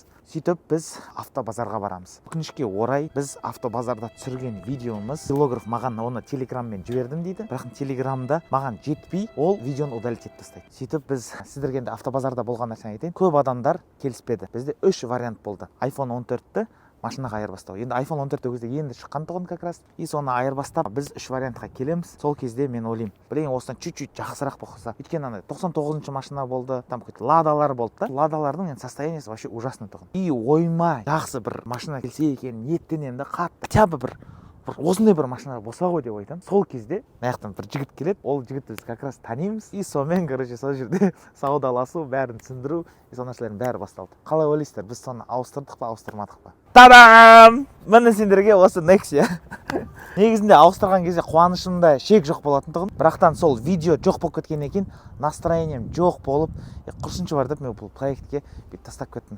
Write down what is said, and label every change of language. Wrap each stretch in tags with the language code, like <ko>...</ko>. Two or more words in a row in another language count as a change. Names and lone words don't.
<kk>Сөйтіп біз автобазарға барамыз. Өкінішке орай біз автобазарда түсірген видеомыз блогер маған оны телеграммен жібердім дейді. Бірақ телеграмда маған жетпей, ол видеоны удалить етіп тастайды. Сөйтіп біз сіздерге енді автобазарда болған нәрсені айтайын. Көп адамдар келіспеді. Бізде 3 вариант болды. iPhone 14-ті машинаға айырбастау. Енді iPhone 14 ол кезде енді шыққан тұғын</kk> <ru>как раз.</ru> <kk>И соны айырбастап біз 3 вариантқа келеміз. Сол кезде мен ойлаймын, блин, осыдан чуть-чуть жақсырақ болса. Өйткені 99-шы машина болды,</kk> <ru>там какой-то</ru> <kk>ладалар болды да. Ладалардың енді состояниесі</kk> <ru>вообще ужасно</ru> <kk>тұғын. И ойма жақсы бір машина келсе екен, ниеттенемін да қатты. Хотя бы бір осындай бір машина болса ғой деп айтамын. Сол кезде мынаяқтан бір жігіт келеді. Ол жігітті біз</kk> <ru>как раз</ru> <kk>танимыз. И сонымен короче сол жерде саудаласу, бәрін түсіндіру, сол нәрселердің бәрі басталды. Қалай ойлайсыздар, біз соны ауыстырдық па, ауыстырмадық па? Та-дам! Міне сендерге осы Nexia. Негізінде ауыстырған кезде қуанышымда шек жоқ болатын тұғын. Бірақтан сол видео жоқ болып кеткеннен кейін настроением жоқ болып, құрсыншы бар деп мен бұл проектке тастап кеттім.</kk>